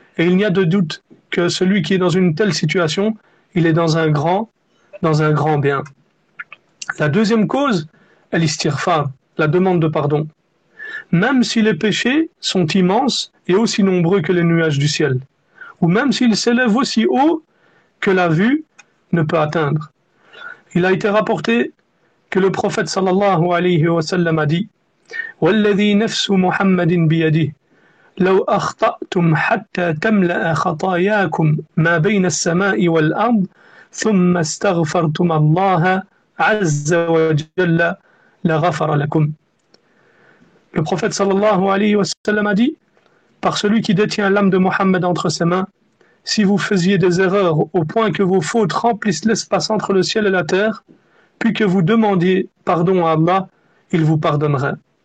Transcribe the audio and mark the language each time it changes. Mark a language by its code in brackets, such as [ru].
[fr] Et il n'y a de doute que celui qui est dans une telle situation, il est dans un grand bien. La deuxième cause est l'istighfar, la demande de pardon. Même si les péchés sont immenses et aussi nombreux que les nuages du ciel, ou même s'ils s'élèvent aussi haut que la vue ne peut atteindre. Il a été rapporté que le prophète sallallahu alayhi wa sallam a dit [ar] وَالَّذِي نَفْسُ مُحَمَّدٍ بِيَدِهِ لو أخطأتم حتى تملأ خطاياكم ما بين السماء والأرض ثم استغفرتم الله عز وجل لغفر لكم. [fr] Le prophète sallallahu alayhi wa sallam a dit, par celui qui détient l'âme de Mohammed entre ses mains, si vous faisiez des erreurs au point que vos fautes remplissent l'espace entre le ciel et la terre, puis que vous demandiez pardon à Allah, il vous pardonnerait.